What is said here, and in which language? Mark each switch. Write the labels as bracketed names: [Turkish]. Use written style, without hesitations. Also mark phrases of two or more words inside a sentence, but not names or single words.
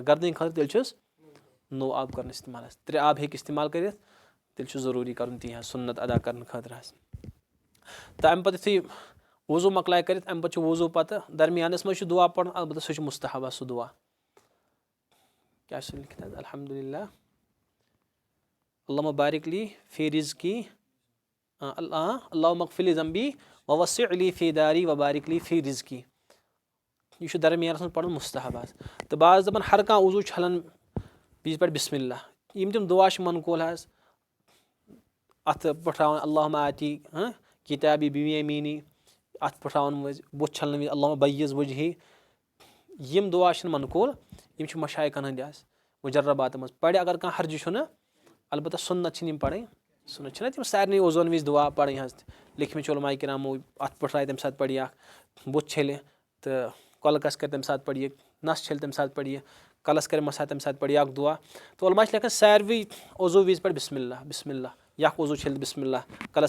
[Kashmiri] گردٕنۍ خٲطرٕ تیٚلہِ چھُس نوٚو آب کران استعمال حظ 3 آب ہیٚکہِ استعمال کٔرِتھ تیٚلہِ چھُ ضروٗری کرُن تی حظ سُنت ادا کرنہٕ خٲطرٕ حظ تہٕ اَمہِ پتہٕ یِتھُے وضوٗ مۄکلایہِ کٔرِتھ اَمہِ پتہٕ چھُ وضوٗ پتہٕ درمیانس منٛز چھُ دُعا پرُن البتہ سُہ چھُ مُستحب حظ سُہ دُعا کیاہ چھُ لیکھِتھ حظ [Arabic] الحمدُاللہ اللہُمَ بارِک لی فی رِزقی اللہُمَ اغفر لی ذنبی ووسع لی فی داری وبارک لی فی رِزقی [Kashmiri] یہِ چھُ درمیانس منٛز پرُن مُستحب حظ تہٕ بعض دپان ہر کانٛہہ وضوٗ چھلان بیٚیِس پٮ۪ٹھ [Arabic] بِسمِ اللہ [Kashmiri] یِم تِم دُعا چھِ منقوٗل حظ اَتھ پٹھراوان [Arabic] اللہُمہ آتی کِتابی بیٖمیٖنی [Kashmiri] اَتھ پٹھراوان مٔنٛزۍ بُتھ چھَلنہٕ وِزِ [Arabic] اللہُمہ بَیِّض وجہی [Kashmiri] یِم دُعا چھِنہٕ منقوٗل یِم چھِ مشایخن ہٕنٛدۍ حظ مُجرباتن منٛز پَرِ اگر کانٛہہ حرجہِ چھُنہٕ البتہ سُنت چھِنہٕ یِم پَرٕنۍ سُنت چھِنہ تِم سارنٕے وضوٗوَن وِزِ دُعا پَرٕنۍ حظ لیکھمٕتۍ چھِ عُلماء کِرامو اَتھ پٹھرایہِ تَمہِ ساتہٕ پَرِ یہِ اکھ بُتھ چھٔلہِ تہٕ کۄلہٕ کَس کَرِ تَمہِ ساتہٕ پَرِ یہِ نَس چھٔلہِ تَمہِ ساتہٕ پَرِ یہِ کَلَس کَرِ مَسا تَمہِ ساتہٕ پَرِ یہِ اکھ دُعا تہٕ عُلما چھِ لیکھان ساروٕے وضوٗ وِزِ پَرِ [Arabic] بِسمِ اللہ بِسمِ اللہ [Kashmiri] یہِ اکھ وضوٗ چھٔلہِ [Arabic] بِسمِ اللہ [Kashmiri] کَلَس